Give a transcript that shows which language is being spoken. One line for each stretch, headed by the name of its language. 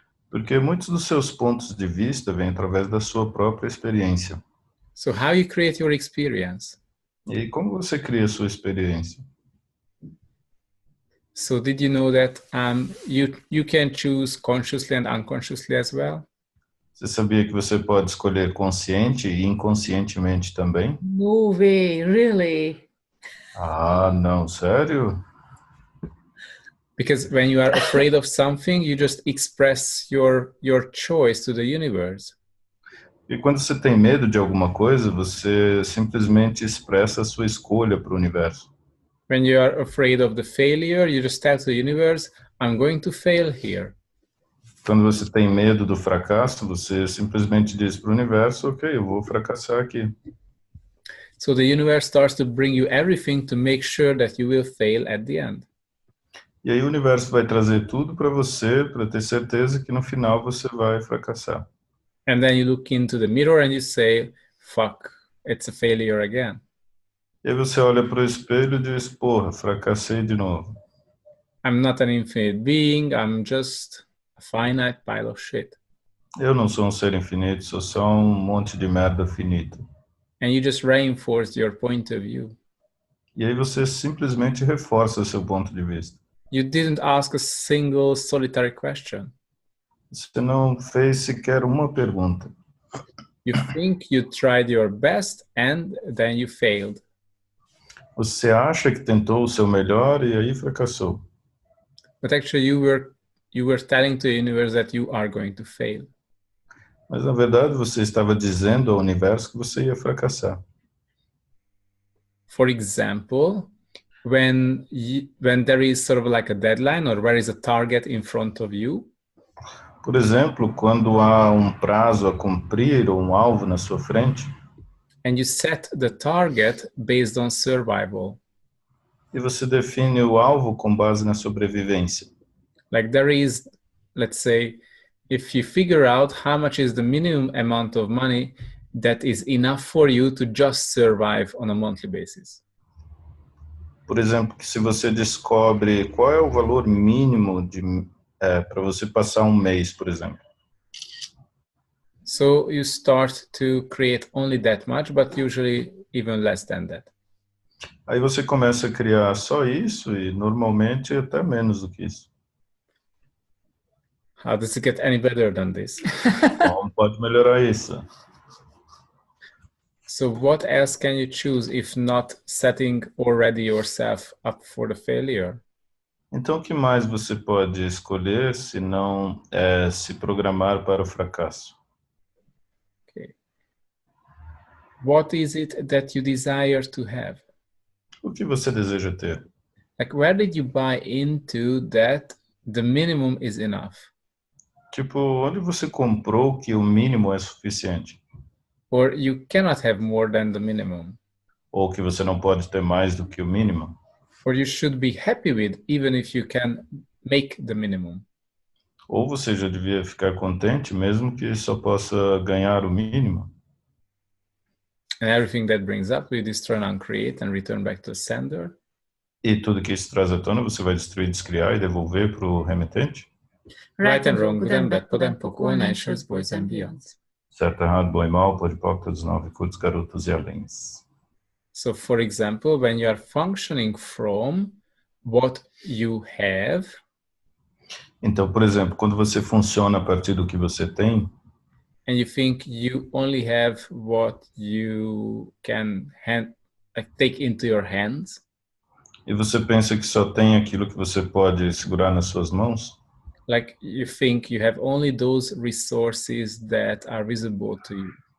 Portuguese: Porque muitos dos seus pontos de vista vêm através da sua própria experiência.
English: So how you create your experience?
Portuguese: E como você cria a sua experiência?
English: So did you know that you can choose consciously and unconsciously as well?
Portuguese: Você sabia que você pode escolher consciente e inconscientemente também?
English: No way, really?
Portuguese: Ah, não, sério?
English: Because when you are afraid of something, you just express your choice to the universe.
Portuguese: E quando você tem medo de alguma coisa, você simplesmente expressa a sua escolha para o universo.
English: When you are afraid of the failure, you just tell to the universe, I'm going to fail here.
Portuguese: Quando você tem medo do fracasso, você simplesmente diz para o universo, ok, eu vou fracassar aqui.
English: So the universe starts to bring you everything to make sure that you will fail at the end.
Portuguese: E aí o universo vai trazer tudo para você, para ter certeza que no final você vai fracassar.
English: And then you look into the mirror and you say, fuck, it's a failure again.
Portuguese: E aí você olha para o espelho e diz, porra, fracassei de novo.
English: I'm not an infinite being, I'm just a finite pile of shit.
Portuguese: Eu não sou um ser infinito, sou só um monte de merda finita.
English: And you just reinforce your point of view.
Portuguese: E aí você simplesmente reforça seu ponto de vista.
English: You didn't ask a single solitary question.
Portuguese: Você não fez sequer uma pergunta.
English: You think you tried your best and then you failed.
Portuguese: Você acha que tentou o seu melhor e aí fracassou.
English: But actually you were telling to the universe that you are going to fail.
Portuguese: Mas na verdade você estava dizendo ao universo que você ia fracassar.
English: For example, when there is sort of like a deadline or there is a target in front of you.
Portuguese: Por exemplo, quando há um prazo a cumprir ou um alvo na sua frente.
English: And you set the target based on survival.
Portuguese: E você define o alvo com base na sobrevivência.
English: Like there is, let's say, if you figure out how much is the minimum amount of money that is enough for you to just survive on a monthly basis.
Portuguese: Por exemplo, que se você descobre qual é o valor mínimo para você passar um mês, por exemplo.
English: So you start to create only that much, but usually even less than that.
Portuguese: Aí você começa a criar só isso e normalmente até menos do que isso.
English: How does it get any better than this?
Portuguese: Como pode melhorar isso?
English: So what else can you choose if not setting already yourself up for the failure?
Portuguese: Então, o que mais você pode escolher se não se programar para o fracasso?
English: Okay. What is it that you desire to have?
Portuguese: O que você deseja ter?
English: Like, where did you buy into that the minimum is enough?
Portuguese: Tipo, onde você comprou que o mínimo é suficiente?
English: Or you cannot have more than the minimum?
Portuguese: Ou que você não pode ter mais do que o mínimo?
English: Or you should be happy with even if you can make the minimum?
Portuguese: Ou você já devia ficar contente mesmo que só possa ganhar o mínimo?
English: And everything that brings up, we destroy and uncreate and return back to the sender?
Portuguese: E tudo que isso traz à tona você vai destruir, descriar e devolver para o remetente?
English: Right and wrong, good and bad, pod and poc, all nations, boys and beyonds.
Portuguese: Certo, errado, bom e mal, pode pôr, todos nove, curtos, garotos e aléns.
English: So, for example, when you are functioning from what you have,
Portuguese: Então, por exemplo, quando você funciona a partir do que você tem,
English: and you think you only have what you can take into your hands,
Portuguese: e você pensa que só tem aquilo que você pode segurar nas suas mãos,
English: like you think you have only those resources that are visible to you.